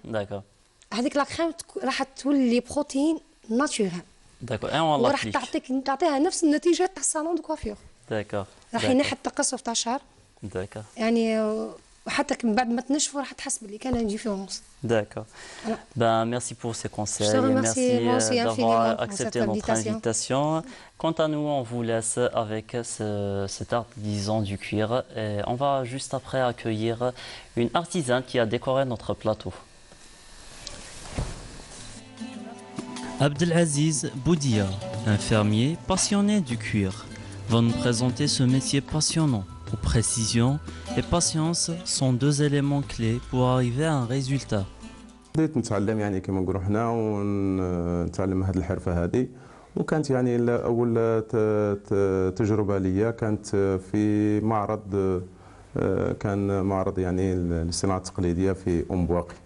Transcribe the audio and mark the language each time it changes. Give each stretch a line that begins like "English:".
Arabic: داكور. هذيك لا كريم راح تولي بروتين ناتورال. داكور. وراح تعطيها نفس النتيجه تاع الصالون دو كوافير. داكور. راح ينحي التقصف تاع الشعر. داكور. يعني وحتى من بعد ما تنشفوا راح تحس باللي كان
French: une différence. D'accord. Ben, merci pour ces conseils et merci d'avoir accepté notre invitation. Quant à nous, on vous laisse avec cet artisan du cuir. Et on va juste après accueillir une artisane qui a décoré notre plateau. Abdelaziz Boudia, un fermier passionné du cuir, va nous présenter ce métier passionnant. Précision et patience sont deux éléments clés pour arriver à un résultat.
Arabic: بديت نتعلم يعني كما نقولوا حنا ونتعلم هذه الحرفه هذه وكانت يعني اول تجربه ليا كانت في معرض كان معرض يعني للصناعه التقليديه في ام بواقي.